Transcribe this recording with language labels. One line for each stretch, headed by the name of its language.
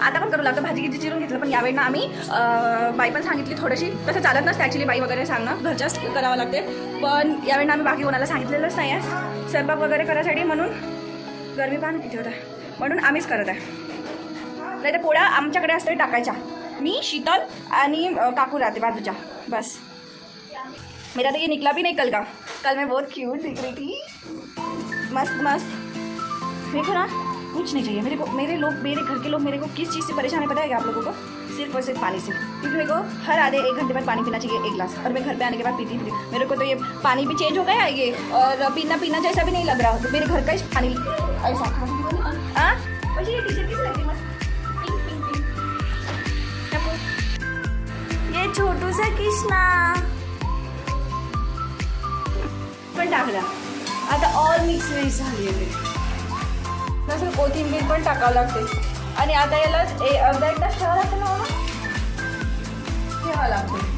Marathi: आता पण करू लागतो, भाजी गिजी चिरून घेतलं. पण यावेळी ना आम्ही बाई पण सांगितली थोडीशी, तसं चालत नसतं ॲक्च्युली बाई वगैरे सांगणं, घरच्याच करावं लागते. पण यावेळी ना आम्ही बाकी कोणाला सांगितलेलंच नाही आहे स्वयंपाक वगैरे करायसाठी, म्हणून गरमी पाहणं किती होतं म्हणून आम्हीच करत आहे. नाही तर पोळ्या आमच्याकडे असते टाकायच्या, मी शीतल आणि काकू राहते बाजूच्या, बस.
Hindi: मेरा तो ये निकला भी नहीं कल मैं बहुत क्यूट दिख रही थी, मस्त मस्त. मेरे को ना कुछ नहीं चाहिए, मेरे घर के लोग मेरे को किस चीज़ से परेशान है पता है क्या आप लोगों को? सिर्फ और सिर्फ पानी से, क्योंकि मेरे को हर आधे 1 घंटे बाद पानी पीना चाहिए 1 गिलास, और मैं घर पे आने के बाद पीती थी. मेरे को तो ये पानी भी चेंज हो गया है ये, और पीना जैसा भी नहीं लग रहा, तो मेरे घर का ही पानी ऐसा. हाँ वैसे ये टी-शर्ट कैसी लगती है, मस्त पिंक. ये छोटू सा
Marathi: कृष्णा पण टाकला. आता ऑल मिक्स व्हेज झाली आहे, तसं कोथिंबीर पण टाकावं लागते. आणि आता याला अर्धा 1 तास ठेवावं लागतं ना, ठेवावं लागतं.